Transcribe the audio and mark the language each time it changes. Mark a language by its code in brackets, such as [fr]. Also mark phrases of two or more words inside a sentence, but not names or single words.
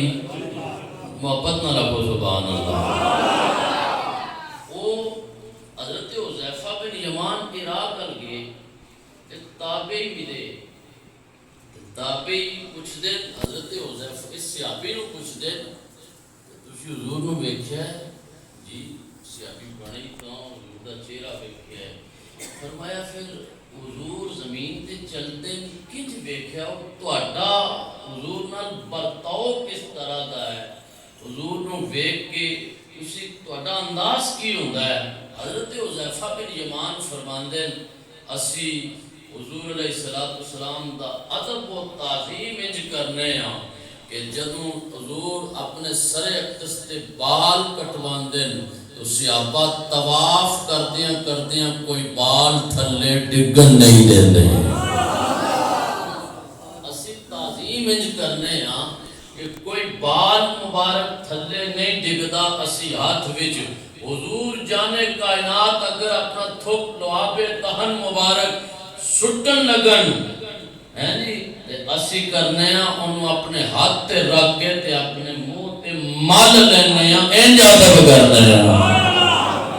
[ur] محبت نہ رکھو سبحان اللہ۔ وہ حضرت حذیفہ بن یمان عراق کر گئے، ایک تابعی ملے، تابعی کچھ دن حضرت حذیفہ اس صحابی [pa] نو کچھ دن تسی حضور نو ویکھیا ہے؟ جی صحابی بنے تو حضور دا چہرہ ویکھیا ہے۔ فرمایا پھر حضور زمین تے چلتے کچھ ویکھیا تہاڈا حضور نال برتاؤ کس طرح دا ہے؟ حضور نو ویکھ کے تسی تہاڈا انداز کی ہوندا ہے؟ حضرت حذیفہ بن یمان فرماندے اسی حضور علیہ السلام دا ادب و تعظیم انج کرنے ہاں کہ جدوں حضور اپنے سر اقدس تے بال کٹواندے تو صحابہ طواف کردیاں کوئی بال تھلے ڈگن نہیں دیندے۔ اسی تعظیم انج کرنے ہاں کہ کوئی بال مبارک تھلے نہیں ڈگدا، اسی ہاتھ وچ حضور جانے کائنات اگر اپنا تھوک لعاب دہن مبارک سٹن لگن ہیں جی تے اسی کرنے ہاں انہوں اپنے ہاتھ تے رکھ کے تے اپنے منہ تے مال لینے ہاں انج ادب کرنے ہاں۔